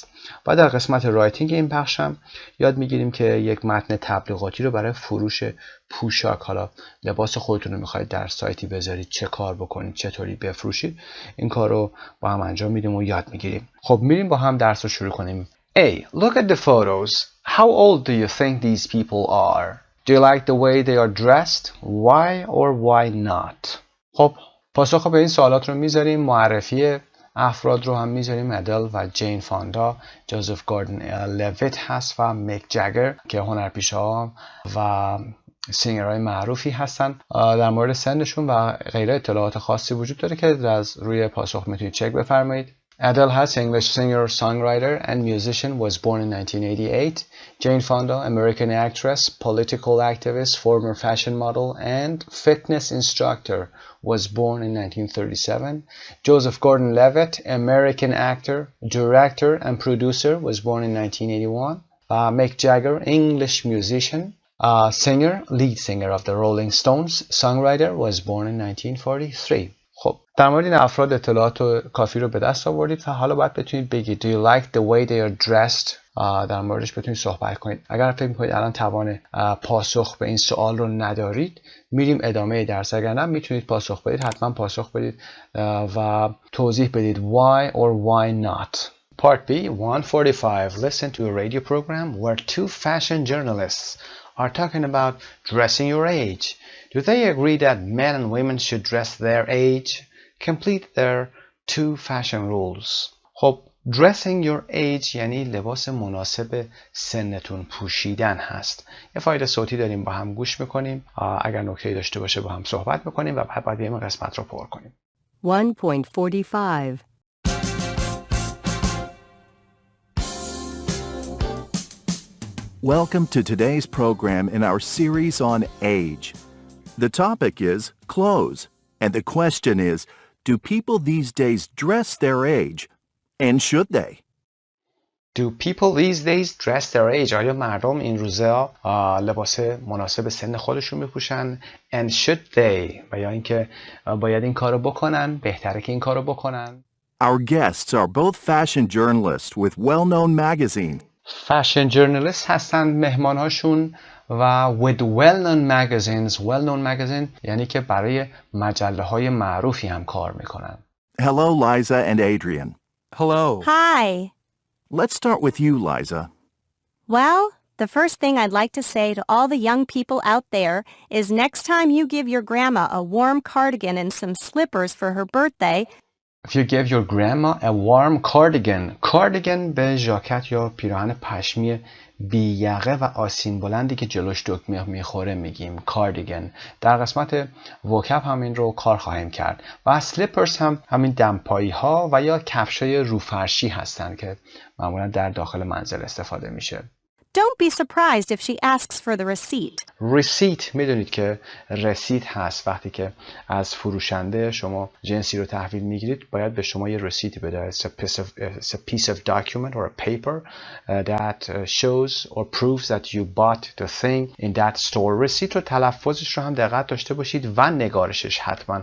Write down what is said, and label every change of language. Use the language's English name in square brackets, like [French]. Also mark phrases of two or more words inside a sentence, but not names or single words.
[Persian] و در قسمت رایتینگ این بخش هم یاد میگیریم که یک متن تبلیغاتی رو برای فروش پوشاک، حالا لباس خودتون رو میخواید در سایتی بذارید، چه کار بکنید، چطوری بفروشید، این کار رو با هم انجام میدیم و یاد میگیریم. خب میریم با هم درس رو شروع کنیم. [English] A. Look at the photos. How old do you think these people are? Do you like the way they are dressed? Why or why not? [Persian] خب پاسخ به این سوالات رو میذاریم. معرفی افراد رو هم میذاریم. ادل و جین فاندا، جوزف گوردن لویت هست و میک جگر که هنرپیشه‌ها و سینگرهای معروفی هستن. در مورد سنشون و غیره اطلاعات خاصی وجود داره که از روی پاسخ میتونید چک بفرمایید. [English] Adele Hass, English singer, songwriter, and musician, was born in 1988. Jane Fonda, American actress, political activist, former fashion model, and fitness instructor, was born in 1937. Joseph Gordon-Levitt, American actor, director, and producer, was born in 1981. Mick Jagger, English musician, singer, lead singer of the Rolling Stones, songwriter, was born in 1943. [Persian] خب در مورد این افراد اطلاعات کافی رو به دست آوردید و حالا باید بتونید بگید [English] Do you like the way they are dressed؟ [Persian] در موردش بتونید صحبت کنید. اگر فکر میکنید الان توان پاسخ به این سوال رو ندارید میریم ادامه درس. اگر نه میتونید پاسخ بدید، حتما پاسخ بدید و توضیح بدید [English] why or why not. Part B 145. Listen to a radio program where two fashion journalists are talking about dressing your age. Do they agree that men and women should dress their age? Complete their two fashion rules. [Persian] خب [English] dressing your age [Persian] یعنی لباس مناسب سنتون پوشیدن هست. یه فایل صوتی داریم با هم گوش میکنیم. اگر نکته‌ای داشته باشه با هم صحبت میکنیم و بعد باید این قسمت رو پر کنیم. 1.45 [English] Welcome to today's program in our series on age. The topic is clothes, and the question is, do people these days dress their age, and should they? Do people these days dress their age? [Persian] آیا مردم این روزا لباس مناسب سن خودشون میپوشن؟ [English] And should they؟ [Persian] و یا اینکه باید این کارو بکنن؟ بهتره که این کارو بکنن؟ [English] Our guests are both fashion journalists with well-known magazines. fashion journalist [Persian] هستند مهمانهاشون و [English] with well-known magazines. well-known magazine [Persian] یعنی که برای مجله های معروفی هم کار میکنن. [English] Hello, Liza and Adrian. Hello. Hi. Let's start with you, Liza. Well, the first thing I'd like to say to all the young people out there is next time you give your grandma a warm cardigan and some slippers for her birthday, If you give your grandma a warm cardigan. [Persian] cardigan به ژاکت یا پیراهن پشمی بی یقه و آستین بلندی که جلوش دکمه میخوره میگیم cardigan. در قسمت وکب هم این رو کار خواهیم کرد. و slippers هم همین دمپایی ها و یا کفشای روفرشی هستند که معمولا در داخل منزل استفاده میشه. [English] don't be surprised if she asks for the receipt. [Persian] receipt میدونید که رسید هست. وقتی که از فروشنده شما جنسی رو تحویل میگیرید باید به شما یه رسیدی بده. [English] It's a piece of document or a paper that shows or proves that you bought the thing in that store. [Persian] رسیت رو تلفظش رو هم دقت داشته باشید و نگارشش حتما.